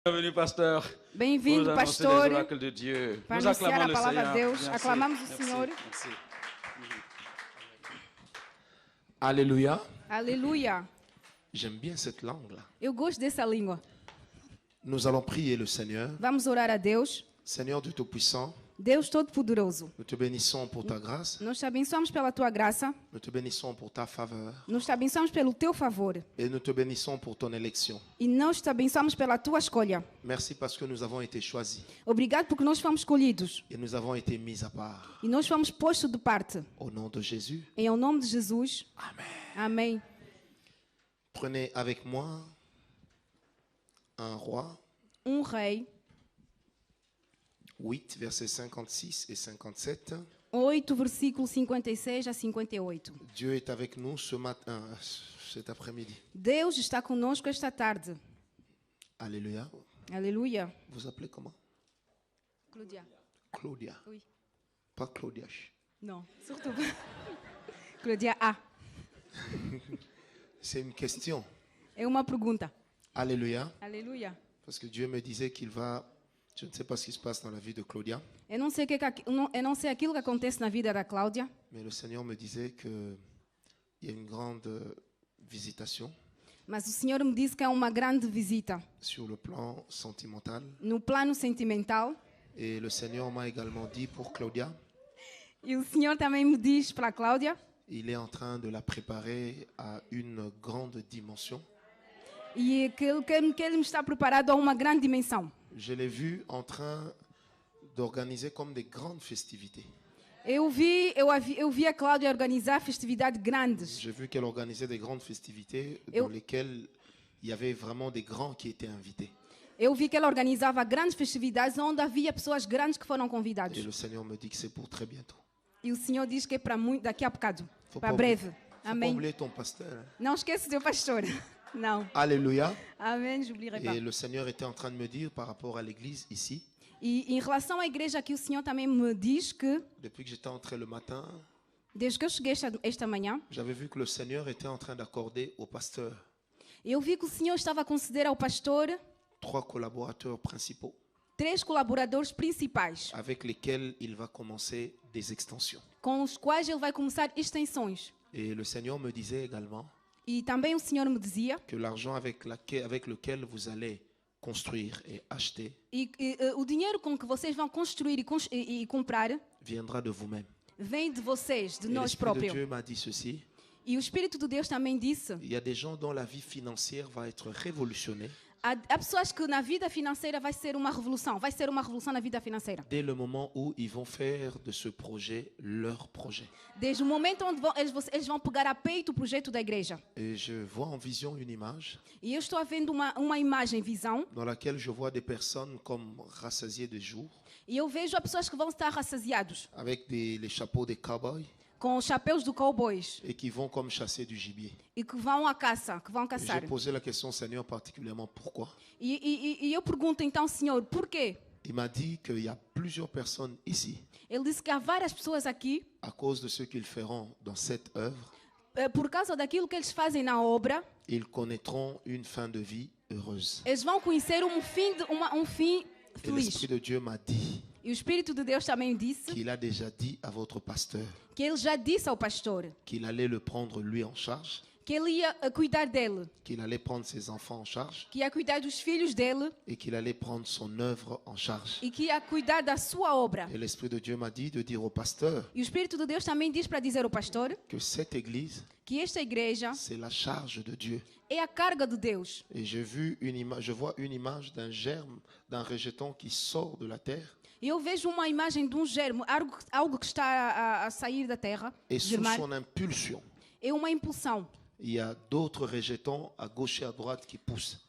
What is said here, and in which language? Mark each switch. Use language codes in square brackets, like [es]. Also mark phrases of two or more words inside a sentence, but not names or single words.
[fr] Bienvenue, pasteur. [pt] Bem-vindo, [fr] Pour annoncer [pt] pastor, [fr] les oracles de Dieu. [pt] para [fr] Nous [pt] anunciar [fr] acclamons [pt] a [fr] le [pt] palavra [fr] Seigneur. [pt] de Deus. [fr] Merci, [pt] Aclamamos o [fr] merci, [pt] Senhor. [fr] merci. Alléluia. [pt] Aleluia. [fr] J'aime bien cette langue-là. [pt] Eu gosto dessa língua. [fr] Nous allons prier le Seigneur. [pt] Vamos orar a Deus. [fr] Seigneur Dieu Tout-Puissant, [pt] Deus Todo-Poderoso, [fr] nous te bénissons pour ta grâce. [pt] nós te abençoamos pela tua graça, [fr] Nous te bénissons pour ta faveur. [pt] nós te abençoamos pelo teu favor [fr] Et nous te bénissons pour ton élection. [pt] e nós te abençoamos pela tua escolha. [fr] Merci parce que nous avons été choisis [pt] Obrigado porque nós fomos escolhidos [fr] et nous avons été mis à part. [pt] e nós fomos postos de parte. [fr] Au nom de Jésus. [pt] Em ao nome de Jesus. [fr] Amen. [pt] Amém. [fr] Prenez avec moi un roi, [pt] Rei, [fr] 8, versets 56 et 57. [pt] 8, versículo 56 a 58. [fr] Dieu est avec nous ce matin, cet après-midi. [pt] Deus está conosco esta tarde. [fr] Alléluia. [pt] Aleluia. [fr] Vous appelez comment? Claudia. Claudia. Oui. Pas Claudia. [pt] Não, surtout. Claudia A. [fr] C'est une question. [pt] É uma pergunta. [fr] Alléluia. [pt] Aleluia. [fr] Parce que Dieu me disait qu'il va... Je ne sais pas ce qui se passe dans la vie de Claudia, [pt] Eu não sei aquilo que acontece na vida da Cláudia, [fr] mais le Seigneur me disait qu'il y a une grande visitation [pt] mas o Senhor me disse que é uma grande visita [fr] sur le plan sentimental. [pt] no plano sentimental. [fr] Et le Seigneur m'a également dit pour Claudia, [pt] E o Senhor também me diz para a Cláudia, [fr] il est en train de la préparer à une grande dimension. [pt] e que ele me está preparado a uma grande dimensão. [fr] Je l'ai vu en train d'organiser comme des grandes festivités. [pt] Eu vi a Cláudia organizar festividades grandes. [fr] J'ai vu qu'elle organisait des grandes festivités dans lesquelles il y avait vraiment des grands qui étaient invités. [pt] Eu vi que ela organizava grandes festividades onde havia pessoas grandes que foram convidadas. [fr] Et le Seigneur me dit que c'est pour très bientôt. [pt] E o Senhor diz que é para muito daqui a bocado, [fr] Faut [pt] para [fr] pas [pt] breve. [fr] oublier- Faut pas [pt] Amém. [fr] oublier ton pasteur. Hein. [pt] Não esqueça o teu pastor. Não. [fr] Alléluia. [pt] Amém, [fr] j'oublierai pas. Et le Seigneur était en train de me dire par rapport à l'église ici, [pt] E em relação à igreja aqui, o Senhor também me diz que, [fr] depuis que j'étais entré le matin, [pt] desde que eu cheguei esta manhã, [fr] j'avais vu que le Seigneur était en train d'accorder au pasteur [pt] eu vi que o Senhor estava a conceder ao pastor [fr] 3 collaborateurs principaux [pt] 3 colaboradores principais, [fr] avec lesquels il va commencer des extensions. [pt] com os quais ele vai começar extensões. [fr] Et le Seigneur me disait également [pt] E também o Senhor me dizia, [fr] que l'argent avec lequel vous allez construire et acheter [pt] o dinheiro com que vocês vão construir e comprar [fr] viendra de vous-même. [pt] vem de vocês, de [fr] Et [pt] nós [fr] l'Esprit de [pt] próprios. [fr] Dieu m'a dit ceci, [pt] E o Espírito de Deus também disse, [fr] il y a des gens dont la vie financière va être révolutionnée [pt] há pessoas que na vida financeira vai ser uma revolução na vida financeira. [fr] dès le moment où ils vont faire de ce projet leur projet. [pt] Desde o momento onde eles vão pegar a peito o projeto da igreja. [fr] Et je vois en vision une image [pt] E eu estou vendo uma imagem, visão, [fr] dans laquelle je vois des personnes comme rassasiées de jour, [pt] e eu vejo as pessoas que vão estar rassasiados, [fr] avec les chapeaux des cowboys, [pt] com os chapéus do cowboys, [fr] et qui vont comme chasser du gibier. [pt] e que vão à caça, que vão [fr] Et [pt] caçar. [fr] j'ai posé la question au Seigneur particulièrement pourquoi. [pt] E eu pergunto então, Senhor, por quê? [fr] Il m'a dit qu'il y a plusieurs personnes ici, [pt] Ele disse que há várias pessoas aqui, [fr] à cause de ce qu'ils feront dans cette œuvre, [pt] por causa daquilo que eles fazem na obra, [fr] ils connaîtront une fin de vie heureuse. [pt] eles vão conhecer um fim [fr] Et [pt] feliz. [fr] l'Esprit de Dieu m'a dit [pt] E o Espírito de Deus também disse [fr] qu'il a déjà dit à votre pasteur [pt] que ele já disse ao pastor [fr] qu'il allait le prendre lui en charge, [pt] que ele ia cuidar dele, [fr] qu'il allait prendre ses enfants en charge [pt] que ia cuidar dos filhos dele [fr] et qu'il allait prendre son œuvre en charge. [pt] e que ia cuidar da sua obra. [fr] Et l'Esprit de Dieu m'a dit de dire au pasteur [pt] E o Espírito de Deus também diz para dizer ao pastor [fr] que cette église, [pt] que esta igreja [fr] c'est la charge de Dieu. [pt] é a carga de Deus. [fr] Et je vois une image d'un germe, d'un rejeton qui sort de la terre. [pt] E eu vejo uma imagem de um germe, algo que está a sair da terra, [fr] Et sous [pt] germar. [fr] son impulsion, [pt] É uma impulsão [fr] il y a d'autres rejetons à gauche et à droite qui poussent.